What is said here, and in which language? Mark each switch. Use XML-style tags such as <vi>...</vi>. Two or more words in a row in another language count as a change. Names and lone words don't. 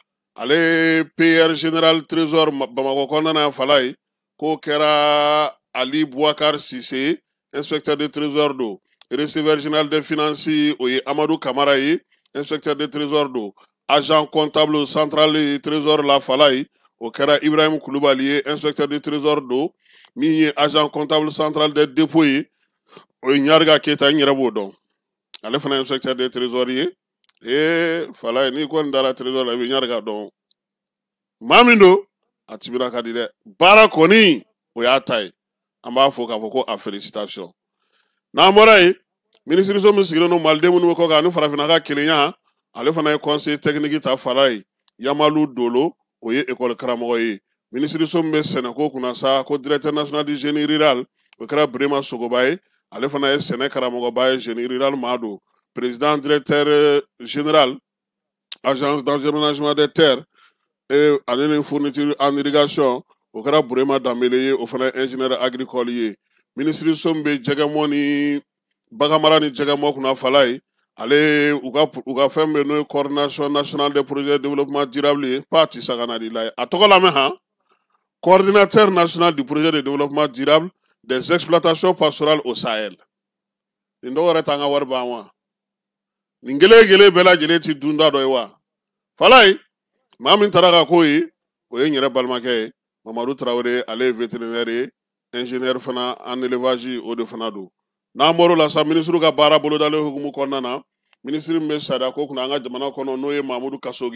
<bm>ale</bm> <fr>PR général trésor</fr> <bm>Bamakɔ kɔnɔna na fala ye k'o kɛra Ali Bouakar Sise</bm> <fr>inspecteur de trésor</fr> <bm>do</bm> <fr>receveur général des finances</fr> <bm>o ye Amadou Kamara ye</bm> <fr>inspecteur de trésor</fr> <bm>do</bm> <fr>agent comptable central de trésor</fr> <bm>la fala ye o kɛra Ibrahim Kulubali ye</bm> <fr>inspecteur de trésor</fr> <bm>do min ye</bm> <fr>agent comptable central des dépôts</fr> <bm>ye o ye Ɲariga Keyita n yɛrɛ b'o dɔn ale fana</bm> <fr>inspecteur de trésor</fr> <bm>ye fala ye n'i kɔni dara trésor la i bɛ Ɲariga dɔn maa min don a tibira ka di dɛ baara kɔni o y'a ta ye an b'a fɔ k'a fɔ ko a félicitation n'an bɔra yen minisiriso min sigilen don maliden minnu bɛ kɔ kan ani farafinna ka kelenya ale fana ye</bm> <fr>conseil technique</fr> <bm>ta fala ye Yamalu Dolo o ye école karamɔgɔ ye minisiriso min bɛ sɛnɛko kunna sa ko</bm> <fr>directeur national du génie rural</fr> <bm>o kɛra Birema Sogoba ye ale fana ye sɛnɛ karamɔgɔba ye</bm> <fr>génie rural</fr> <bm>maa don</bm> <fr>président directeur général agence d'environnement des terres et</fr> <bm>ani</bm> <fr>fourniture en irrigation</fr> <bm>o kɛra Burema Danbele ye o fana</bm> <fr>ingénieur agricole</fr> <bm>ye minisiriso min bɛ jɛgɛmɔ ni baganmara ni jɛgɛmɔ kunna fala ye ale u ka fɛn bɛ n'o ye</bm> <fr>coordination nationale des projets de développement durable</fr> <bm>ye pas ti sagana di la ye a tɔgɔ lamɛn</bm> <fr>coordinateur national du projet de développement durable des exploitations pastorales au Sahel</fr> <bm>nin dɔw yɛrɛ t'an ka wari ban wa nin gele bɛɛ lajɛlen ti dunda dɔ ye wa fala ye maa min taara ka k'o ye o ye n yɛrɛ balimakɛ ye Mamadu Tarawele ale ye vétérinaire ye ingénieur fana</bm> <fr>en élevage</fr> <bm>o de fana don n'an bɔr'o la sa minisiriw ka baara bolodalen hukumu kɔnɔna na minisiri min bɛ sariya ko kunna an ka jamana kɔnɔ n'o ye Mahamudu Kasoge</bm>